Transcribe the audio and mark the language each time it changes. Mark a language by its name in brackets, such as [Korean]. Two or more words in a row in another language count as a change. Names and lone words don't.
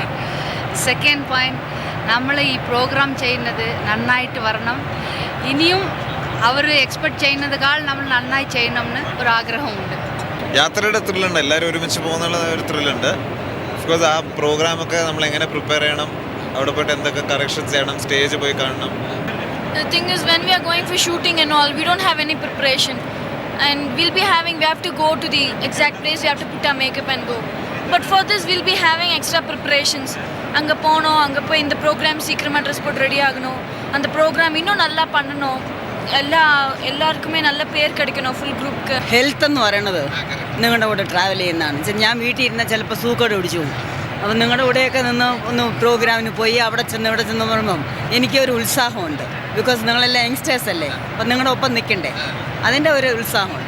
[English] second point, [Malayalam] നമ്മൾ ഈ പ്രോഗ്രാം ചെയ്യുന്നത് നന്നായിട്ട് വരണം. ഇനിയും അവർ എക്സ്പെക്ട് ചെയ്യുന്നതിനേക്കാൾ നമ്മൾ നന്നായി ചെയ്യണമെന്ന് ഒരു ആഗ്രഹമുണ്ട്. യാത്രയുടെ ത്രില്ലുണ്ട്, എല്ലാവരും ഒരുമിച്ച് പോകുന്നുള്ള ഒരു ത്രില്ലുണ്ട്. ഓഫ്കോഴ്സ് ആ പ്രോഗ്രാമൊക്കെ നമ്മൾ എങ്ങനെ പ്രിപ്പയർ ചെയ്യണം, അവിടെ പോയിട്ട് എന്തൊക്കെ കറക്ഷൻസ് ചെയ്യണം, സ്റ്റേജ് പോയി കാണണം. [English] The thing is, when we are going for shooting and all, we don't have any preparation, and we have to go to the exact place, we have to put our makeup and go. But for this we'll be having extra preparations. [Tamil] அங்க போனோ, அங்க போய் [English] in the program [Tamil] சீக்கிரமா dress போட்டு ரெடி ஆகணும், அந்த program இன்னும் நல்லா பண்ணணும், [Malayalam] എല്ലാവർക്കുമേ നല്ല പേര് കിടക്കണം [English] full group. [Malayalam] ഹെൽത്ത് എന്ന് പറയുന്നത് നിങ്ങളുടെ കൂടെ ട്രാവൽ ചെയ്യുന്നതാണ്. ഞാൻ വീട്ടിൽ ഇരുന്നാൽ ചിലപ്പോൾ സൂക്കോട് പിടിച്ചു പോകും. അപ്പം നിങ്ങളുടെ കൂടെയൊക്കെ നിന്ന് ഒന്ന് പ്രോഗ്രാമിന് പോയി അവിടെ ചെന്ന് ഇവിടെ ചെന്ന് പറയുമ്പം എനിക്കൊരു ഉത്സാഹമുണ്ട്. ബിക്കോസ് നിങ്ങളെല്ലാം യങ്സ്റ്റേഴ്സ് അല്ലേ, അപ്പം നിങ്ങളുടെ ഒപ്പം നിൽക്കണ്ടേ, അതിൻ്റെ ഒരു ഉത്സാഹമുണ്ട്.